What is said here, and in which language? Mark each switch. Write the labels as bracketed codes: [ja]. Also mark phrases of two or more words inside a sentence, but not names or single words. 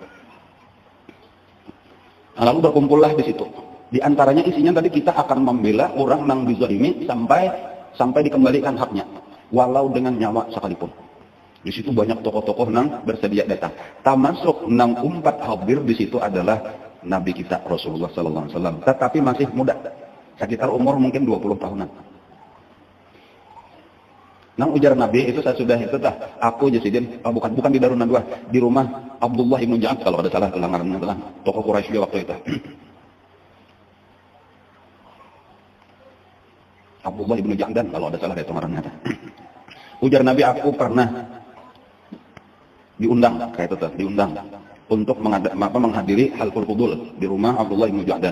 [bjn] Nah, lalu berkumpullah di situ. Di antaranya isinya tadi kita akan membela orang nang dizalimi sampai dikembalikan haknya, walau dengan nyawa sekalipun. Di situ banyak tokoh-tokoh nang bersedia datang. Termasuk nang umpat hadir di situ adalah Nabi kita Rasulullah [ar] sallallahu alaihi wasallam, [bjn] tetapi masih muda. Sekitar umur mungkin 20 tahunan. Nang ujar Nabi itu saya sudah itu dah. Aku Jasidin, bukan di Darun Nadwa, di rumah Abdullah ibnu Ja'ad kalau ada salah kelangarannya adalah tokoh Quraisy juga waktu itu. Abdullah ibnu Ja'dan kalau ada salah itu ngarannya. Ujar Nabi, aku pernah diundang kayak itu tuh, diundang untuk menghadiri Halqul Fudul di rumah Abdullah ibnu Ja'dan.